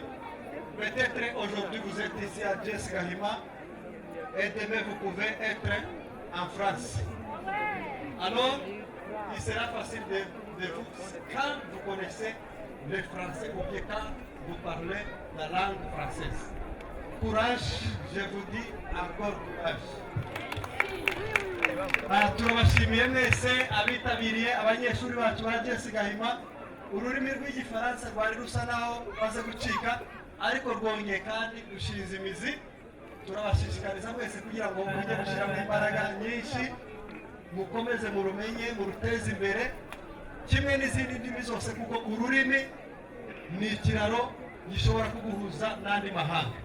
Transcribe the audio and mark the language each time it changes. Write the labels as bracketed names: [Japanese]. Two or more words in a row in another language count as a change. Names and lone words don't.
[French] Peut-être aujourd'hui vous êtes ici à Jess Gahima et demain vous pouvez être en France. Alors, il sera facile de vous, quand vous connaissez le français ou bien quand vous parlez la langue française. Courage, je vous dis encore courage. [Kinyarwanda] turabashimiye mwese abitabiriye abanyeshuri bacu ba Jess Gahima. Ururimi rw'igifaransa rwari rusa naho baze gucika, ariko rwongeye kandi gushinga imizi. Turabashishikariza mwese kugira ngo mujye gushyiramo imbaraga nyinshi, mukomeze murumenye, muruteze imbere kimwe n'izindi ndimi zose, kuko ururimi ni ikiraro gishobora kuguhuza n'andi mahanga.